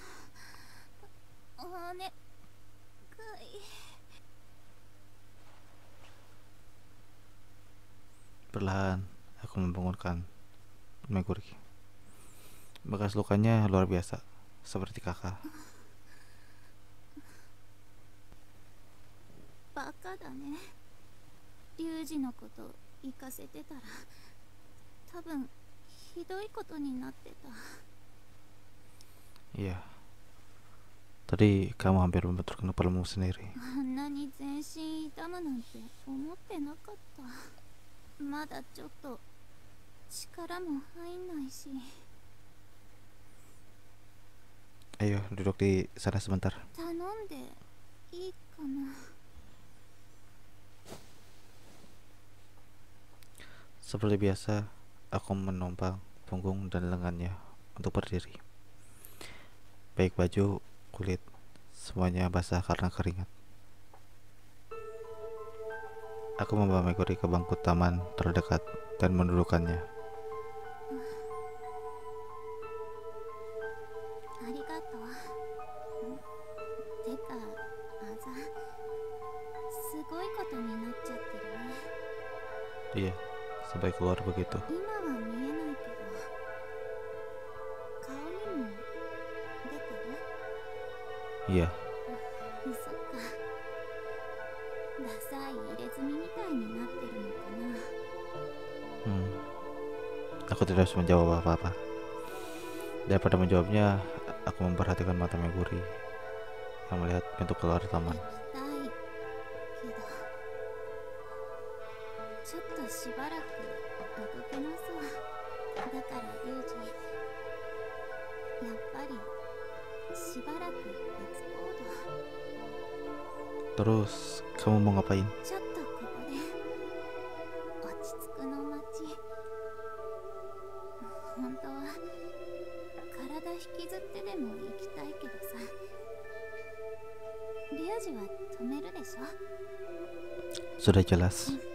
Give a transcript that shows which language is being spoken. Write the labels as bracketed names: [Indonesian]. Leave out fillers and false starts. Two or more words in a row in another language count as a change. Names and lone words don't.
[Indonesian] Perlahan aku membangunkan Meguri. Bekas lukanya luar biasa, seperti kakak. [Japanese] バカだね. リュウジのこと行かせてたら、多分ひどいことになってた. [Indonesian] Iya. Tadi kamu hampir membenturkan kepalamu sendiri. [Japanese] あんなに全身痛むなんて思ってなかった。まだちょっと力も入んないし。 [Indonesian] Ayo duduk di sana sebentar. [Japanese] 頼んでいいかな。 [Indonesian] Seperti biasa, aku menumpang punggung dan lengannya untuk berdiri. Baik baju, kulit, semuanya basah karena keringat. Aku membawa Meguri ke bangku taman terdekat dan mendudukkannya. [Japanese] ありがとう。てか、あざ、すごいことになっちゃってるね。 [Indonesian] Iya, sampai keluar begitu. [Japanese] 今は見えないけど、顔にも出てる？ [Indonesian] Iya. [Japanese] そっか。ダサい入れ墨みたいになってるのかな。 [Indonesian] Aku tidak harus menjawab apa-apa. Daripada menjawabnya, aku memperhatikan mata Meguri yang melihat pintu keluar taman. [Japanese] 行きたいけど、ちょっとしばらく動けなそう。だからリュウジ、やっぱりしばらく別行動 [Indonesian] Terus kamu mau ngapain? [Japanese] ちょっとここで落ち着くの待ち。本当は体引きずってでも行きたいけどさ、リュウジは止めるでしょ。 [Indonesian] Sudah jelas.